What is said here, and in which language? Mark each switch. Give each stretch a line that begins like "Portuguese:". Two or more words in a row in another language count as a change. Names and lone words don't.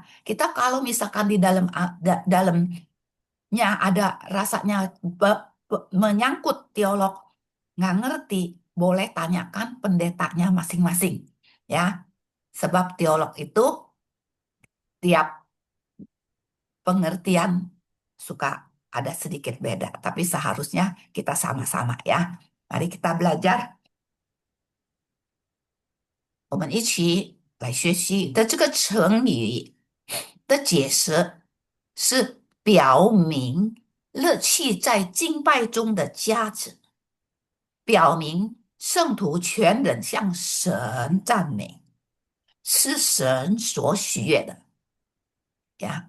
Indonesian: Kita kalau misalkan di dalamnya ada rasanya menyangkut teolog, nggak ngerti, boleh tanyakan pendetanya masing-masing, ya. Sebab teolog itu tiap pengertian suka ada sedikit beda, tapi seharusnya kita sama-sama ya. Mari kita belajar.
Chinese: 我们一起来学习的这个成语的解释是表明乐器在敬拜中的价值，表明圣徒全人向神赞美，是神所喜悦的呀。